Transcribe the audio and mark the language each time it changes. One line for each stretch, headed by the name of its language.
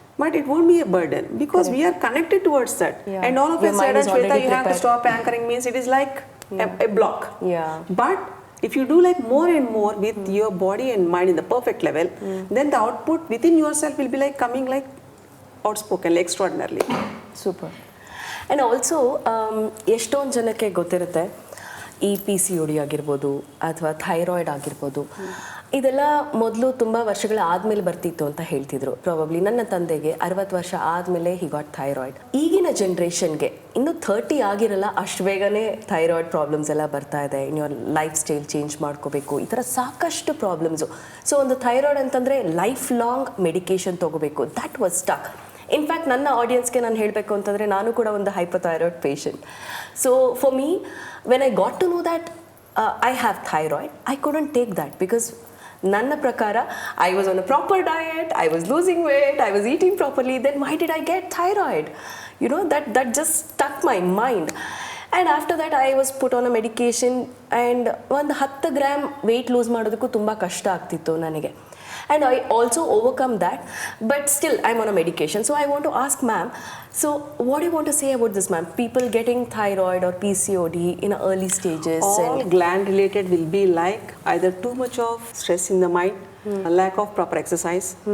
English: But it won't be a burden because we are connected towards that. Yeah. And all of Your a mind sudden, is already Shweta, you have to prepared. stop anchoring means it is like a block. Yeah. But if you do like more and more with your body and mind in the perfect level, then the output within yourself will be like coming like outspoken, like extraordinarily.
Kannada: Super and also ಎಷ್ಟೊಂದು ಜನಕ್ಕೆ ಗೊತ್ತಿರುತ್ತೆ ಈ P C O D ಆಗಿರ್ಬೋದು ಅಥವಾ thyroid ಆಗಿರ್ಬೋದು ಇದೆಲ್ಲ ಮೊದಲು ತುಂಬ ವರ್ಷಗಳ ಆದಮೇಲೆ ಬರ್ತಿತ್ತು ಅಂತ ಹೇಳ್ತಿದ್ರು. ಪ್ರಾಬಬ್ಲಿ ನನ್ನ ತಂದೆಗೆ 60 ವರ್ಷ ಆದಮೇಲೆ
English: He got thyroid.
Kannada: ಈಗಿನ ಜನ್ರೇಷನ್ಗೆ ಇನ್ನೂ 30 ಆಗಿರಲ್ಲ, ಅಷ್ಟು ಬೇಗನೆ ಥೈರಾಯ್ಡ್ ಪ್ರಾಬ್ಲಮ್ಸ್ ಎಲ್ಲ ಬರ್ತಾ ಇದೆ. ಇನ್ನು ಲೈಫ್ ಸ್ಟೈಲ್ ಚೇಂಜ್ ಮಾಡ್ಕೋಬೇಕು, ಈ ಥರ ಸಾಕಷ್ಟು ಪ್ರಾಬ್ಲಮ್ಸು. ಸೊ ಒಂದು ಥೈರಾಯ್ಡ್ ಅಂತಂದರೆ ಲೈಫ್ ಲಾಂಗ್ ಮೆಡಿಕೇಷನ್ ತೊಗೋಬೇಕು.
English: That was stuck.
Kannada: ಇನ್ಫ್ಯಾಕ್ಟ್ ನನ್ನ ಆಡಿಯನ್ಸ್ಗೆ ನಾನು ಹೇಳಬೇಕು ಅಂತಂದರೆ ನಾನು ಕೂಡ ಒಂದು hypothyroid patient.
English: so for me when I got to know that I have thyroid, I couldn't take that because
Kannada: ನನ್ನ ಪ್ರಕಾರ
English: I was on a proper diet, I was losing weight, I was eating properly, then why did I get thyroid? You know that just stuck my mind. And after that I was put on a medication and
Kannada: ಒಂದು 10 gram weight loose ಮಾಡೋದಕ್ಕೂ ತುಂಬ ಕಷ್ಟ ಆಗ್ತಿತ್ತು ನನಗೆ.
English: And I also overcome that, but still I'm on a medication. So I want to ask ma'am, so what do you want to say about this, ma'am? People getting thyroid or PCOD in early stages. All gland related will be like either too much of stress in the mind, a lack of proper exercise.